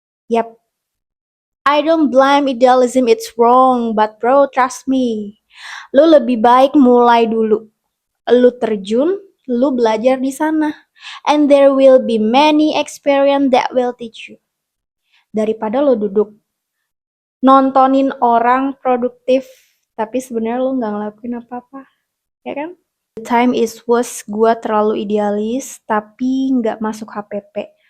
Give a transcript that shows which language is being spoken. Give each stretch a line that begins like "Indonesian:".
English: Yap, I don't blame idealism, it's wrong, but bro, trust me.
Indonesian: Lu lebih baik mulai dulu. Lu terjun, lu belajar di sana.
English: And there will be many experience that will teach you.
Indonesian: Daripada lu duduk nontonin orang produktif, tapi sebenarnya lu nggak ngelakuin apa-apa. Ya kan?
English: The time is was
Indonesian: gue terlalu idealis, tapi nggak masuk HPP.